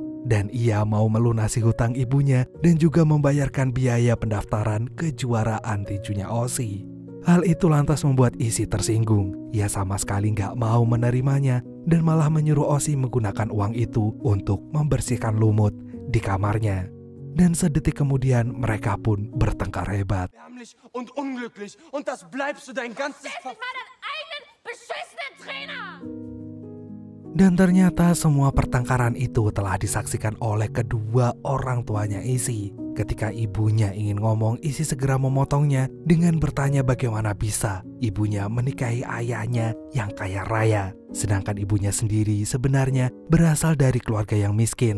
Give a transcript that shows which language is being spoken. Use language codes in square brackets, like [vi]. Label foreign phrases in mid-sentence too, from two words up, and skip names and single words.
[id] Dan ia mau melunasi hutang ibunya dan juga membayarkan biaya pendaftaran kejuaraan tinjunya Osi. Hal itu lantas membuat Isi tersinggung. Ia sama sekali gak mau menerimanya dan malah menyuruh Osi menggunakan uang itu untuk membersihkan lumut di kamarnya. Dan sedetik kemudian mereka pun bertengkar hebat. [de] Ärmlich und unglücklich und das bleibst du dein ganzes [id] Dan ternyata semua pertengkaran itu telah disaksikan oleh kedua orang tuanya Isi. Ketika ibunya ingin ngomong, Isi segera memotongnya dengan bertanya bagaimana bisa ibunya menikahi ayahnya yang kaya raya, sedangkan ibunya sendiri sebenarnya berasal dari keluarga yang miskin.